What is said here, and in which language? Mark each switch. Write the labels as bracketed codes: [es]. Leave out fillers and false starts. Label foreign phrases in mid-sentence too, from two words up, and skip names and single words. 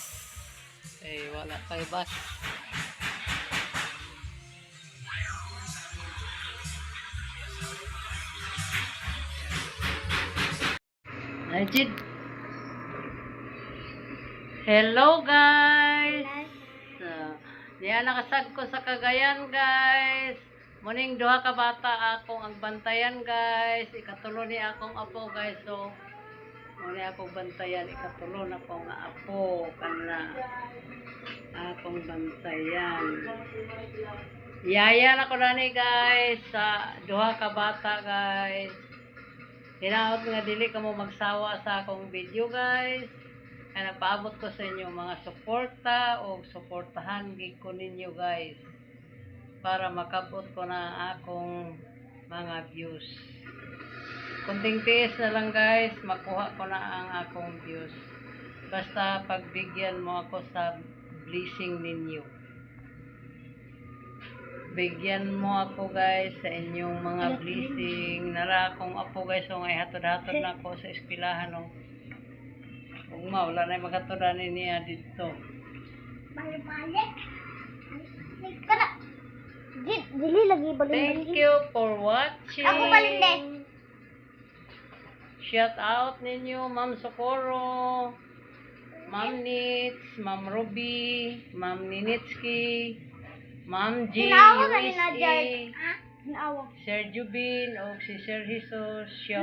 [tl] Eh wala pa yung bus. Ajid. [en] Hello guys. [ceb] Diyan nakasag ko sa Cagayan guys. Muning duha ka bata akong agbantayan guys. Ikatulo ni akong apo guys. So muni akong bantayan, ikatulo na akong apo kana akong bantayan. Yaya na ko ni guys sa duha ka bata guys. Hinaot nga dili ka mo magsawa sa akong video guys. Kaya nagpaabot ko sa inyo mga suporta o suportahan gig ko ninyo guys para makabot ko na akong mga views. Kunting tiis na lang guys, makuha ko na ang akong views. [tl] Basta pagbigyan mo ako sa blessing ninyo. bigyan mo ako guys sa inyong mga blessing. [ceb] Nara akong apo guys, so ngay hatod-hatod na ako sa eskwelahan. No? [tl] Kung wala na yung magatudan niya dito. [ceb] Balik-balik. Kana. Dili lagi [en] Thank [ceb] balik-balik. [en] you for watching. [ceb] Ako balik din. [en] Shout out [ceb] ninyo, Ma'am Socorro, Ma'am Nits, Ma'am Ruby, Ma'am Ninitsky, Ma'am G, Hinawa na ni na USA, Jard. Ha? Hinawa. Sir Jubin, o si Sir Jesus. Shout